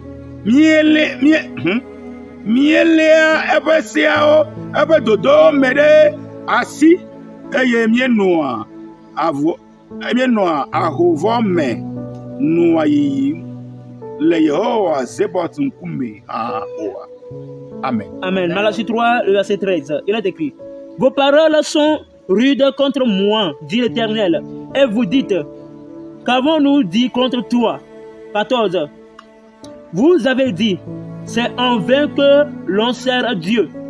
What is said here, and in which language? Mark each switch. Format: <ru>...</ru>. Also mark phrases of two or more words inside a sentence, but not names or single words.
<ee>mieléa eƒe seawo eƒe dodowo me ɖe asi eye mienɔa ahovɔ me nɔa yiyim le Yehowa Zebot ŋkume hã oa. Amen.</ee> <fr>Amen. Malachie 3, le verset 13. Il est écrit: Vos paroles sont rudes contre moi, dit l'Éternel. Et vous dites: Qu'avons-nous dit contre toi? 14. Vous avez dit: C'est en vain que l'on sert Dieu.</fr>